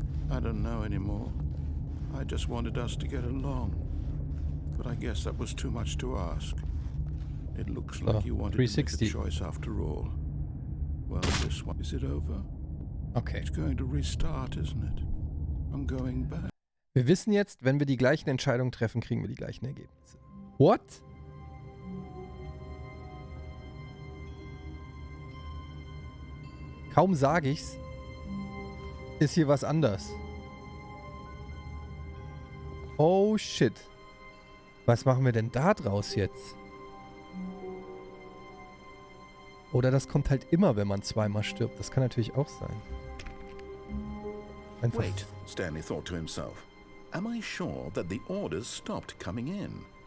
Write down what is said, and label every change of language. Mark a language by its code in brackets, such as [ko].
[en] I don't know anymore. I just wanted us to get along. But I guess that was too much to ask. It looks like you wanted to make a choice after all. Well, this one, is it over? Okay. It's going to restart, isn't it? I'm going back. [de] Wir wissen jetzt, wenn wir die gleichen Entscheidungen treffen, kriegen wir die gleichen Ergebnisse. [en] What? [de] Kaum sage ich's, ist hier was anders. [en] Oh shit. [de] Was machen wir denn da draus jetzt? Oder das kommt halt immer, wenn man zweimal stirbt. Das kann natürlich auch sein. Einfach. [en] Wait, Stanley thought to himself. Am I sure that the orders stopped coming in?